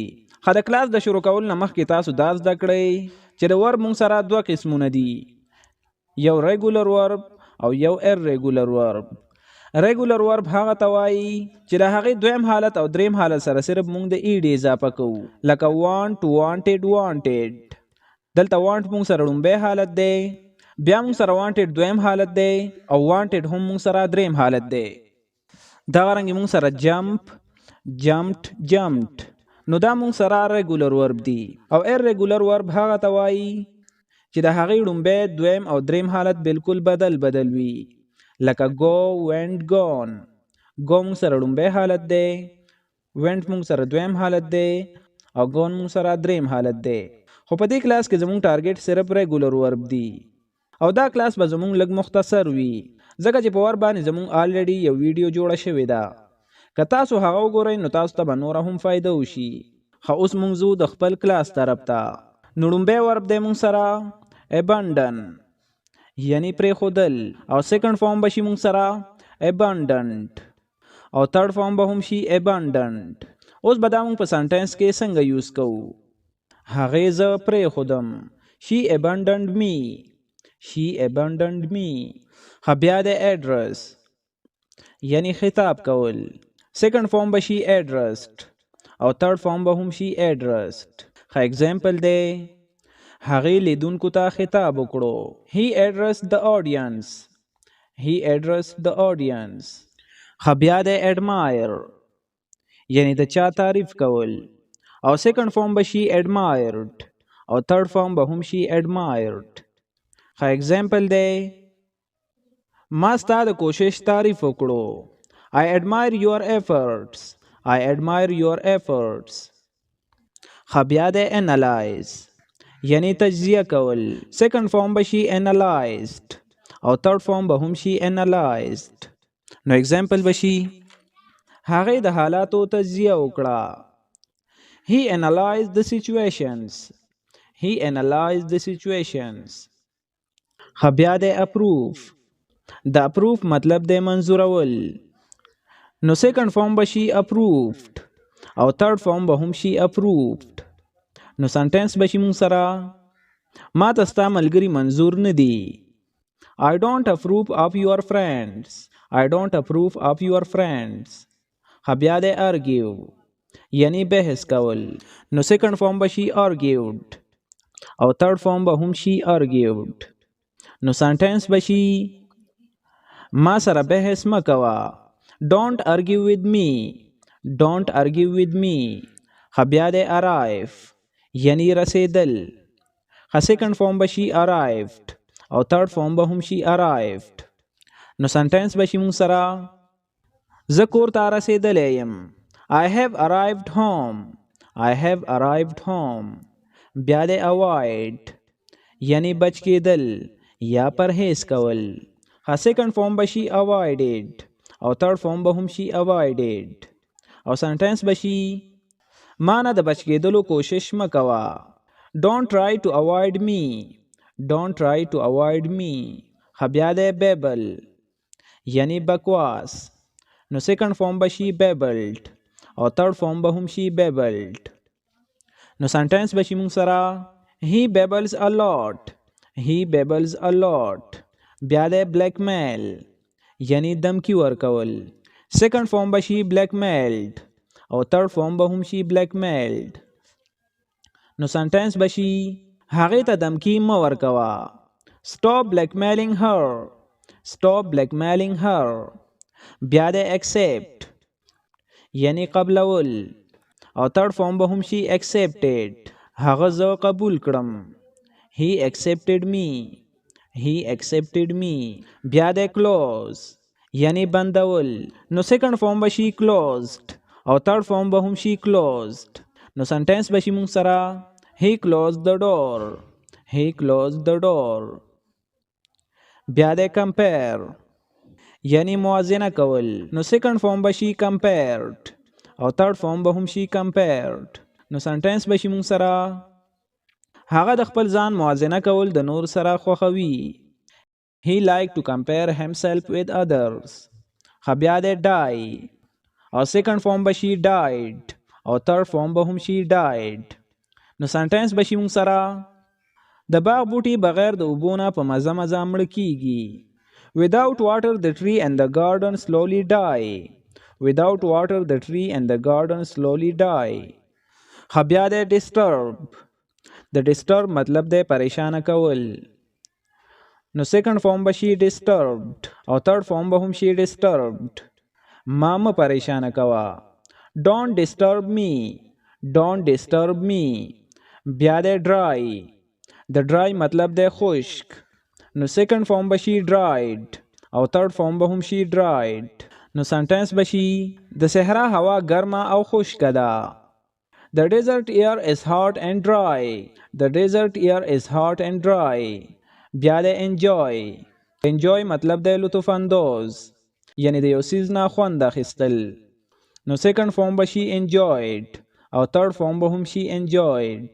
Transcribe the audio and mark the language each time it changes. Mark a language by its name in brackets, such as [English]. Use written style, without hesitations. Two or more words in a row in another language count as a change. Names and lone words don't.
[Pashto] د کلاس د شروع کول نه مخکې تاسو دا زده کړئ چې د ورب مونږ سره دوه قسمونه دي، یو [English] regular verb [Pashto] او یو [English] irregular verb. regular verb [Pashto] هغه ته وایي چې د هغې دویم حالت او دریم حالت سره صرف موږ د ایډ اضافه کوو. لکه [English] want wanted wanted. [Pashto] دلته want موږ سره لومبی حالت دی، بیا موږ سره wanted دویم حالت دی او wanted هم موږ سره دریم حالت دی. دغه رنګې موږ سره [English] jump jumped jumped. [Pashto] نو دا موږ سره [English] regular verb [Pashto] دی. او [English] irregular verb [Pashto] هغه ته وایي چې د هغې لومبی دویم او دریم حالت بالکل بدل وي. لکه [English] go went gone. [Pashto] go مونږ سره لومبی حالت دی، went مونږ سره دویم حالت دی او gone مونږ سره دریم حالت دی. خو په دې کلاس کې زموږ ټارګټ صرف [English] regular verb [Pashto] دی او دا کلاس به زموږ لږ مختصر وي ځکه چې په ورب باندې زموږ آلریډي یو ویډیو جوړه شوې ده. که تاسو هغه وګورئ نو تاسو ته به نوره هم فایده وشي. خو اوس مونږ ځو د خپل کلاس طرف ته. نو لومبی ورب دی مونږ سره abandon یعنی پرېښودل او [English] second form [Pashto] به شي مونږ سره abandoned او [English] third form [Pashto] به هم شي abandoned. اوس به دا مونږ په سنټینس کې څنګه یوز کوو. هغې زه پرېښودم [English] she abandoned me she abandoned me. [Pashto] بیا د ایډرس یعنی خطاب کول. [English] second form [Pashto] به شي addressed او [English] third form [Pashto] به هم شي addressed. اگزامپل دی هغې لیدونکو ته خطاب وکړو. [English] he addressed the audience he addressed the audience. [Pashto] بیا د admire یعنی د چا تعریف کول او [English] second form [Pashto] به شي admired او [English] third form [Pashto] به هم شي admired. اگزامپل دی ما ستا د کوشش تعریف وکړو. [English] I admire your efforts I admire your efforts. [Pashto] بیا د analyze یعنی تجزیه کول. [English] second form [Pashto] به شي analyzed او [English] third form [Pashto] به هم شي analyzed. نو اگزامپل به شي هغې د حالاتو تجزیه وکړه. [English] he analyzed the situations he analyzed the situations. [Pashto] بیا د approve. د approve مطلب دی منظورول. نو [English] second form [Pashto] به شي approved او [English] third form [Pashto] به هم شي approved. نو سنټینس به شي مونږ سره ما ته ستا ملګري منظور نه دي. [English] I don't approve of your friends I don't approve of your friends. [Pashto] بیا د argue یعنی بحث کول. نو [English] second form [Pashto] به شي argued او [English] third form [Pashto] به هم شي argued. نو سنټینس به شي ما سره بحث مه کوه. [English] Don't argue with me don't argue with me. [Pashto] بیا د arrive یعنی رسیدل. [English] second form [Pashto] به شي arrived او [English] third form [Pashto] به هم شي arrived. نو سنټینس به شي مونږ سره زه کور ته رسیدلی یم. [English] I have arrived home. I have arrived home. [Pashto] بیا د avoid یعنی بچ کېدل یا پرهیز کول. ها [English] second form [Pashto] به شي avoided او [English] third form [Pashto] به هم شي avoided. او سنټنس به شي ما نه د بچ کېدلو کوشش مه کوه. [English] Don't try to avoid me. Don't try to avoid me. [Pashto] ها بیا د babble یعنی بکواس. نو [English] second form [Pashto] به شي babbled او [English] third form [Pashto] به هم شي babbled. نو سنټنس به شي مونږ سره [English] he babbles a lot. he babbles a lot. [Pashto] بیا د blackmail یعنی دمکی ورکول. [English] second form [Pashto] به شي blackmailed او [English] third form [Pashto] به هم شي blackmailed. نو سنټنس به شي هغې ته دمکی مه ورکوه. [English] stop blackmailing her. stop blackmailing her. [Pashto] بیا د accept یعنی قبلول او [English] third form [Pashto] به هم شي accepted. هغه زه قبول کړم. [English] he accepted me. he accepted me. [Pashto] بیا د close یعنی بندول. نو [English] second form [Pashto] به شي closed او [English] third form [Pashto] به هم شي closed. نو سنټنس به شي مونږ سره [English] he closed the door. he closed the door. [Pashto] بیا د compare یعنی موازنه کول. نو [English] second form [Pashto] به شي compared او [English] third form [Pashto] به هم شي compared. نو سنټنس به شي مونږ سره هغه د خپل ځان موازنه کول د نور سره خوښوي. [English] he like to compare himself with others. [Pashto] ښه بیا د die او [English] second form [Pashto] به شي died او [English] third form [Pashto] به هم شي died. نو سنټنس به شي مونږ سره د باغ بوټي بغیر د اوبو نه په مزه مزه مړه کیږي. [English] without water the tree and the garden slowly die. without water the tree and the garden slowly die. [Pashto] ښه بیا د disturb. د disturb مطلب دی پریشانه کول. نو [English] second form [Pashto] به شي disturbed او [English] third form [Pashto] به هم شي disturbed. ما مه پریشانه کوه. [English] don't disturb me. don't disturb me. [Pashto] بیا د dry. د dry مطلب دی خشک. نو [English] second form [Pashto] به شي dried او [English] third form [Pashto] به هم شي dried. نو سنټنس به شي د صحرا هوا ګرمه او خشکه ده. [English] The desert air is hot and dry. The desert air is hot and dry. [Pashto] بیا د enjoy. enjoy مطلب دی لطف اندوز یعنی د یو څیز نه خوند اخیستل. نو [English] second form [Pashto] به شي enjoyed او [English] third form [Pashto] به هم شي enjoyed.